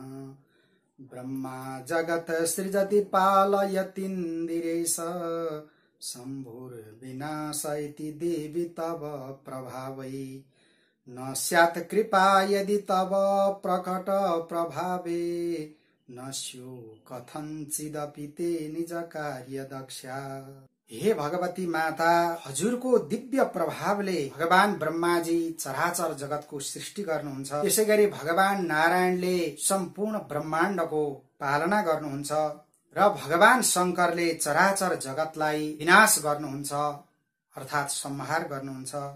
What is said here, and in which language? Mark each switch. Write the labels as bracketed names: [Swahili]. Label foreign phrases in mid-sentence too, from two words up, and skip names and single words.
[Sanskrit] ब्रह्मा जगत सृजति पालयतीन्द्रिरेश शम्भुर्विनाश इति देवी तव प्रभावै न स्यात् कृपा यदि तव प्रकट प्रभावे न स्यु कथञ्चिदपि ते निज कार्य दक्षा। [Nepali] हे भगवती माता, हजुरको दिव्य प्रभावले भगवान ब्रह्माजी चराचर जगतको सृष्टि गर्नुहुन्छ। त्यसैगरी भगवान नारायणले सम्पूर्ण ब्रह्माण्डको पालना गर्नुहुन्छ र भगवान शंकरले चराचर जगतलाई विनाश गर्नुहुन्छ अर्थात संहार गर्नुहुन्छ।